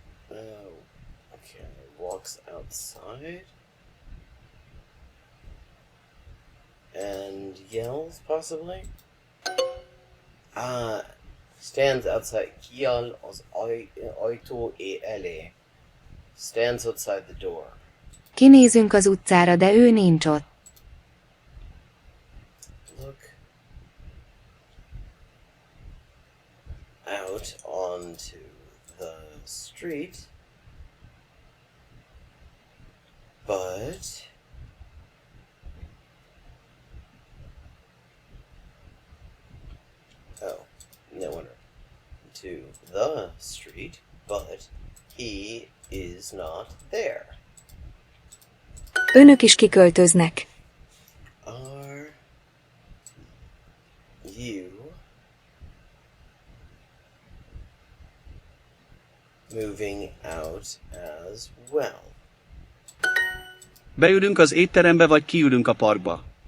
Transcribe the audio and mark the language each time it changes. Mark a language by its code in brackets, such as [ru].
[en] Okay, walks outside and yells, possibly. Stands outside. [hu] Kiáll az ajtó elé. [en] Stands outside the door. [hu] Kinézünk az utcára, de ő nincs ott. [en] Look out onto the street, but no wonder. To the street, but he is not there. [hu] Önök is kiköltöznek. [en] Are you moving out as well? [hu] Beülünk az étterembe vagy kiülünk a parkba?